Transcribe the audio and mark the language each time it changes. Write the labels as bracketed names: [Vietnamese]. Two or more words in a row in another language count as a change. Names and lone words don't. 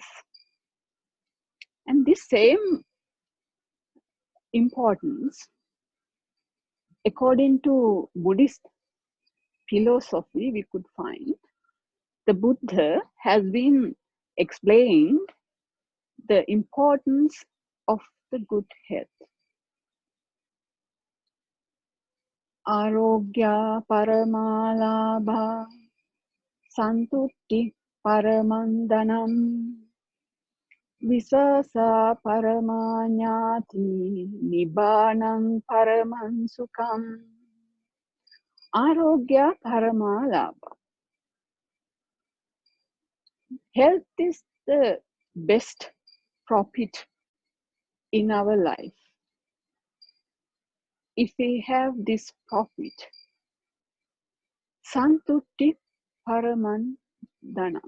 [English] And this same importance, according to Buddhist philosophy, we could find the Buddha has been explained the importance of the good health. [Pali] Arogya paramalabha santutti paramandanam visasa paramanyati nibbanam paramansukam. Arogya paramalabha. [English] Health is the best profit in our life. If we have this profit, [Pali] santutti paramandanam.